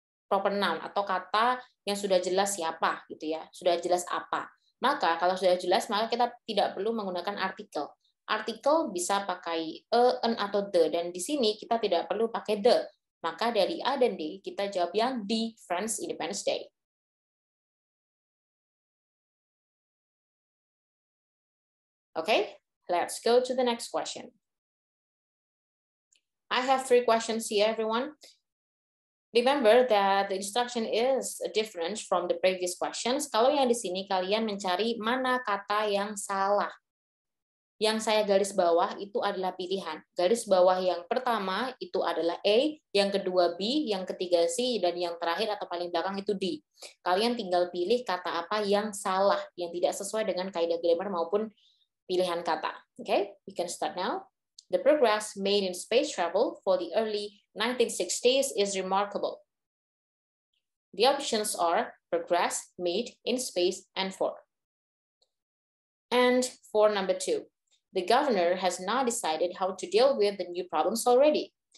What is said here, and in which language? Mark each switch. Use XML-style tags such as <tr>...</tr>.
<id>Proper noun atau kata yang sudah jelas siapa gitu ya, sudah jelas apa. Maka kalau sudah jelas, maka kita tidak perlu menggunakan artikel. Artikel bisa pakai an atau the, dan di sini kita tidak perlu pakai the. Maka dari A dan D, kita jawab yang D, France Independence Day.</id> <en>Okay, let's go to the next question. I have 3 questions here, everyone. Remember that the instruction is different from the previous questions.</en> <id>Kalau yang di sini kalian mencari mana kata yang salah. Yang saya garis bawah itu adalah pilihan. Garis bawah yang pertama itu adalah A, yang kedua B, yang ketiga C, dan yang terakhir atau paling belakang itu D. Kalian tinggal pilih kata apa yang salah, yang tidak sesuai dengan kaidah grammar maupun pilihan kata.</id> <en>Okay, we can start now. The progress made in space travel for the early 1960s is remarkable. The options are progress made in space and for. And for number 2, the governor has not decided how to deal with the new problems already.</en>